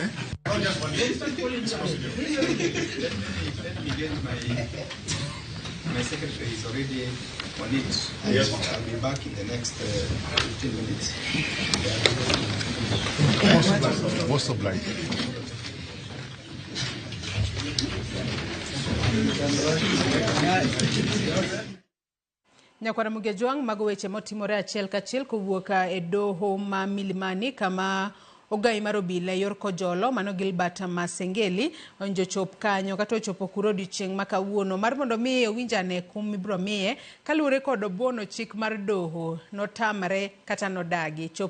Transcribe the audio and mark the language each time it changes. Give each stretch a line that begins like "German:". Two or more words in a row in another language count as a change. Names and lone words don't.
English: Just one issue. Let me get my secretary is already on it. Yes. I'll be back in the next 15 minutes. Most obliged.
Luo (Kenya and Tanzania): Nyakwara Mugejuang mago weche motimore achiel kachiel kowuok e doho ma Milimani kama ogai mar obila yor kojolo mano Gilbert Masengeli onjo chop kanyo kata ochopo kuro odiochieng' ma kawuono mar mondo mi owinjane kum ibiro miye kaluwore kod obuono chik mar doho notamre kata nodagi chopo